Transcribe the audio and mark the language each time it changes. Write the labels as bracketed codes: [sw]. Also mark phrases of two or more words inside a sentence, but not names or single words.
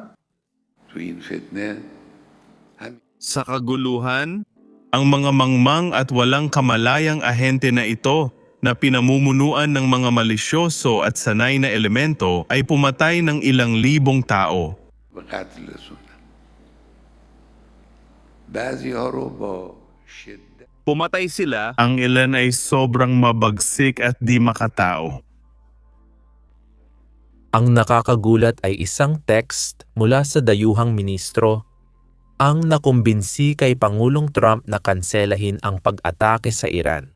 [tl] Sa kaguluhan, ang mga mangmang at walang kamalayang ahente na ito na pinamumunuan ng mga malisyoso at sanay na elemento ay pumatay ng ilang libong tao. [fa] به قتل رسوندن. بعضی‌ها رو با شدت [tl] Pumatay sila, ang ilan ay sobrang mabagsik at di makatao. Ang nakakagulat ay isang text mula sa dayuhang ministro ang nakumbinsi kay Pangulong Trump na kanselahin ang pag-atake sa Iran.